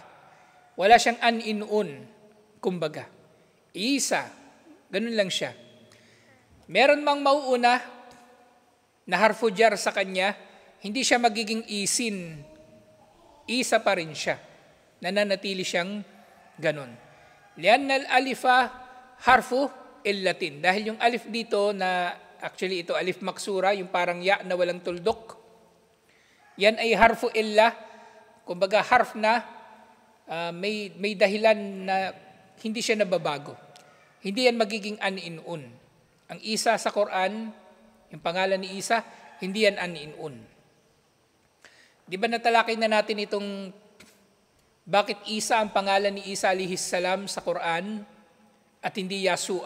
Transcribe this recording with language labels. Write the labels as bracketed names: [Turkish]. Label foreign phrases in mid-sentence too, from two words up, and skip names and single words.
[Filipino] Wala siyang an-in-un, kumbaga. Isa. Ganun lang siya. Meron mang mauuna na harfujar sa kanya, hindi siya magiging isin. Isa pa rin siya. Nananatili siyang ganun. [Arabic] لأن الألف حرف علة. [Filipino] Dahil yung alif dito na, actually ito alif maksura, yung parang ya na walang tuldok, yan ay [Arabic] حرف علة, [Filipino] kumbaga harf na may dahilan na hindi siya nababago. Hindi yan magiging an-in-un. Ang Isa sa Quran, yung pangalan ni Isa, hindi yan an-in-un. Di ba natalakay na natin itong bakit Isa ang pangalan ni Isa [Arabic] عليه السلام [Filipino] sa Quran at hindi Yasua?